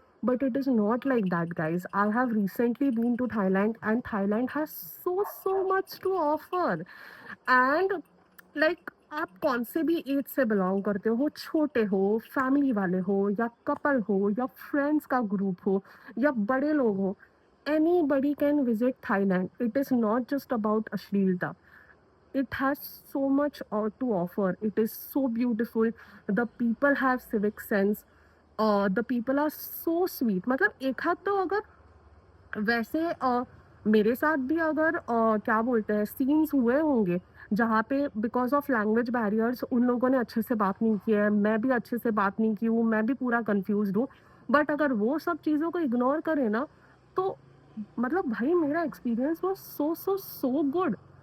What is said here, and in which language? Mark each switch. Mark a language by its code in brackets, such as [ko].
[en] But it is not like that guys. I have recently been to Thailand and Thailand has so much to offer. [hi] And like आप कौन से भी as से belong करते हो, छोटे हो, फैमिली वाले हो, या कपल हो, या फ्रेंड्स का ग्रुप हो, या बड़े लोग हो, [en] anybody can visit Thailand. It is not just about Ashlilta. It has so much to offer. It is so beautiful. The people have civic sense. The people are so sweet. [hi] मतलब एक हाथ तो अगर वैसे मेरे साथ भी अगर क्या बोलते हैं सीन्स हुए होंगे जहाँ पे बिकॉज ऑफ लैंग्वेज बैरियर्स उन लोगों ने अच्छे से बात नहीं की है, मैं भी अच्छे से बात नहीं की हूँ, मैं भी पूरा कंफ्यूज हूँ। बट अगर वो सब चीज़ों को इग्नोर करे ना, तो मतलब भाई मेरा एक्सपीरियंस वो सो गुड।